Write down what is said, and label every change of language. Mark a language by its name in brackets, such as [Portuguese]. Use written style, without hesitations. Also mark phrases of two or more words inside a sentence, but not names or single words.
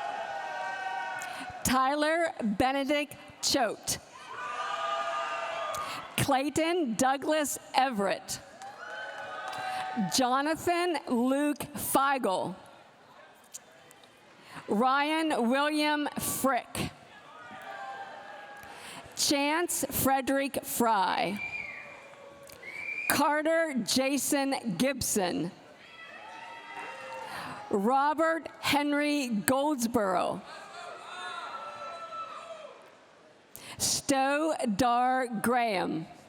[English] Tyler Benedict Choate. Clayton Douglas Everett. Jonathan Luke Feigl. Ryan William Frick. Chance Frederick Fry. Carter Jason Gibson. Robert Henry Goldsboro. Stowe Dar Graham.